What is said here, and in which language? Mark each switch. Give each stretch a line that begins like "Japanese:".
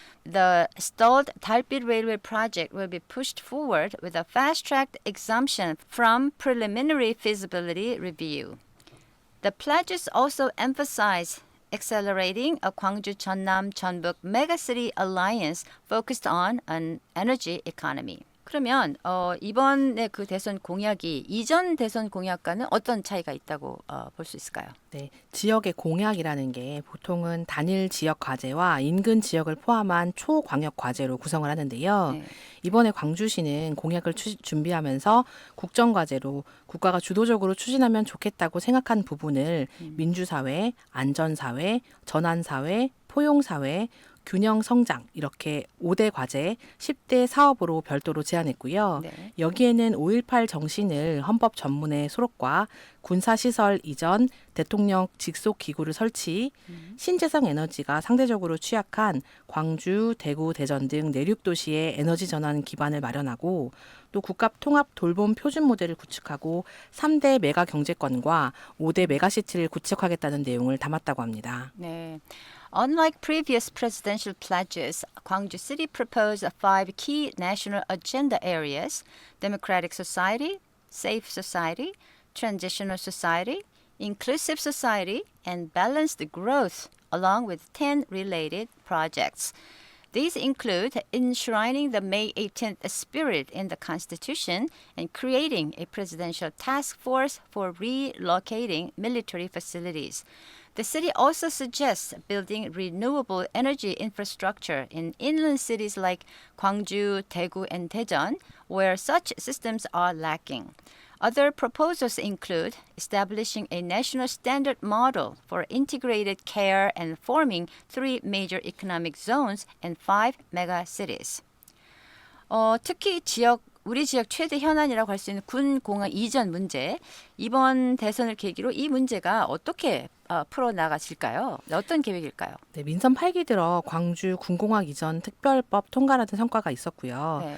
English: The stalled Dalpit Railway project will be pushed forward with a fast-tracked exemption from preliminary feasibility review. The pledges also emphasize accelerating a Gwangju Jeonnam Jeonbuk Megacity Alliance focused on an energy economy.
Korean: 그러면 이번에 그 대선 공약이 이전 대선 공약과는 어떤 차이가 있다고 볼 수 있을까요? 네, 지역의 공약이라는 게 보통은 단일 지역 과제와 인근 지역을 포함한 초광역 과제로 구성을 하는데요. 네. 이번에 광주시는 공약을 준비하면서 국정과제로 국가가 주도적으로 추진하면 좋겠다고 생각한 부분을 민주사회, 안전사회, 전환사회, 포용사회, 균형 성장 이렇게 5대 과제, 10대 사업으로 별도로 제안했고요. 네. 여기에는 5.18 정신을 헌법 전문의 수록과 군사시설 이전, 대통령 직속 기구를 설치, 신재생 에너지가 상대적으로 취약한 광주, 대구, 대전 등 내륙 도시의 에너지 전환 기반을 마련하고 또 국가 통합 돌봄 표준 모델을 구축하고 3대 메가 경제권과 5대 메가시티를 구축하겠다는 내용을 담았다고 합니다. 네.
English: Unlike previous presidential pledges, Gwangju City proposed 5 key national agenda areas: democratic society, safe society, transitional society, inclusive society, and balanced growth, along with 10 related projects. These include enshrining the May 18th spirit in the Constitution and creating a presidential task force for relocating military facilities. The city also suggests building renewable energy infrastructure in inland cities like Gwangju, Daegu, and Daejeon, where such systems are lacking. Other proposals include establishing a national standard model for integrated care and forming 3 major economic zones and 5 mega cities.
Korean: 특히 우리 지역 최대 현안이라고 할 수 있는 군공항 이전 문제, 이번 대선을 계기로 이 문제가 어떻게 풀어나가질까요? 어떤 계획일까요? 네, 민선 8기 들어 광주 군공항 이전 특별법 통과라는 성과가 있었고요.